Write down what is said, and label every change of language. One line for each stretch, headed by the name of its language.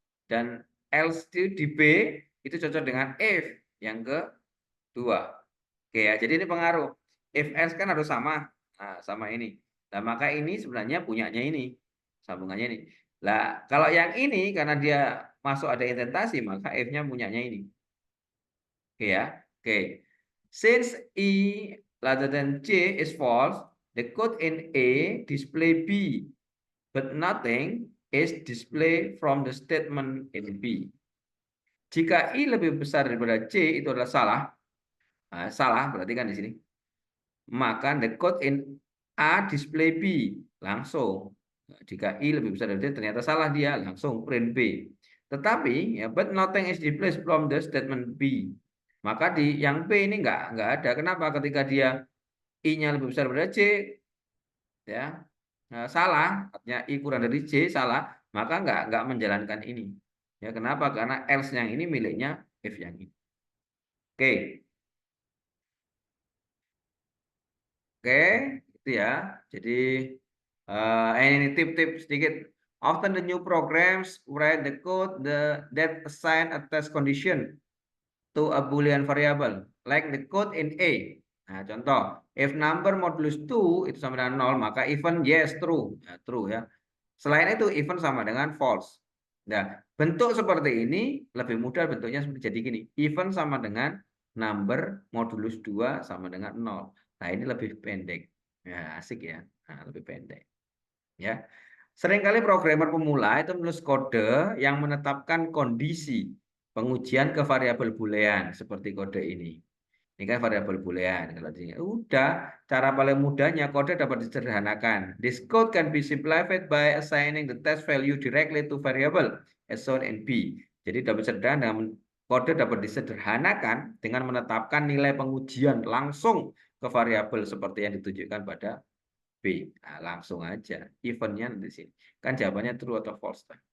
Indonesian: Dan else di B itu cocok dengan if yang kedua. Oke ya, jadi ini pengaruh. If else kan harus sama. Nah, sama ini. Nah, maka ini sebenarnya punyanya ini. Sambungannya ini. Lah, kalau yang ini karena dia masuk ada indentasi, maka if-nya punyanya ini. Oke ya. Oke.
English: Since E rather than C is false, the code in A display B, but nothing is display from the statement in B.
Indonesian: Jika I lebih besar daripada C itu adalah salah. Nah, salah berarti kan di sini. Maka
English: the code in A display B
Indonesian: langsung. Jika I lebih besar dari D ternyata salah dia langsung print B. Tetapi ya
English: but nothing is displayed from the statement B.
Indonesian: Maka di yang B ini nggak ada. Kenapa? Ketika dia I-nya lebih besar daripada C ya salah, artinya I kurang dari C salah, maka nggak menjalankan ini. Ya kenapa? Karena else yang ini miliknya if yang ini. Oke. Oke, itu ya. Jadi ini tip-tip sedikit
English: Often the new programs write the code that assign a test condition to a Boolean variable, like the code in A.
Indonesian: Nah, contoh, if number modulus 2 itu sama dengan 0, maka even yes, true. Ya, true ya. Selain itu, even sama dengan false. Nah, bentuk seperti ini lebih mudah bentuknya seperti jadi gini. Even sama dengan number modulus 2 sama dengan 0. Nah, ini lebih pendek. Ya, asik ya. Nah, lebih pendek. Ya. Seringkali programmer pemula itu menulis kode yang menetapkan kondisi pengujian ke variabel boolean seperti kode ini. Ini kan variabel boolean. Kalau di udah cara paling mudahnya kode dapat disederhanakan.
English: This code can be simplified by assigning the test value directly to variable as shown in B.
Indonesian: Jadi dapat sederhana kode dapat disederhanakan dengan menetapkan nilai pengujian langsung ke variabel seperti yang ditunjukkan pada B. Nah, langsung aja. Eventnya di sini. Kan jawabannya true atau false.